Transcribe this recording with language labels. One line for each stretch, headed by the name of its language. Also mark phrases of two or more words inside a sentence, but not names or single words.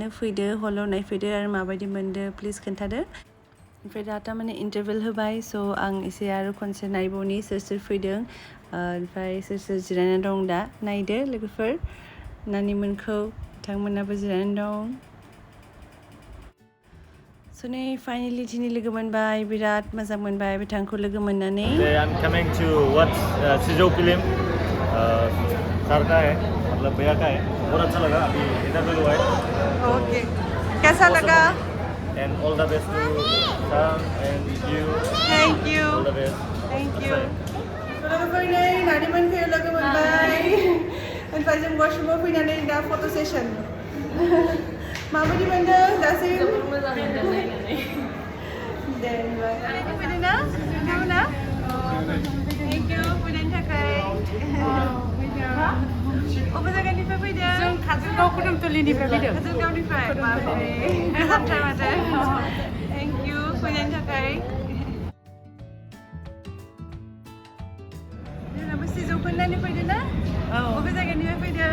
Bodo: फैदो हलाव नायफैदो आरो माबायदि मोनदो प्लिज खोन्थादो ओमफ्राय दा थारमाने इन्टारभेल होबाय स' आं एसे आरो खनसे नायबावनि सोर सोर फैदों ओमफ्राय सोर सोर जिरायनानै दं दा नायदो लोगोफोर नानिमोनखौ बिथांमोनाबो जिरायनानै दं स' नै फाइनेलि दिनै लोगो मोनबाय बिराद मोजां मोनबाय बिथांखौ लोगो मोननानै
English: I'm coming to watch Sijou film.
Hindi: सर का है मतलब भैया का है बहुत अच्छा लगा अभी इंटरव्यू हुआ है ओके कैसा लगा
English: and all the best to Sam and you thank you all the best thank you
Bodo: लोगोफोर नै नानिमोनखौ लोगो मोनबाय ओमफ्राय जों वाशरुमाव फैनानै दा फट' सेसन माबायदि मोनदों दासिम मोजां मोनदों नायनानै दे होनबा फैदों ना नोंथांमोना
English: thank you
Bodo: फैनायनि थाखाय अबे जायगानिफ्राय फैदों जों काजलगाव कुदुमतलिनिफ्राय फैदों काजलगावनिफ्राय बापरे गोजानथार माथो
English: thank you
Bodo: फैनायनि थाखाय जोंनाबो सिजौफोरनानै फैदों ना अबे जायगानिफ्राय फैदों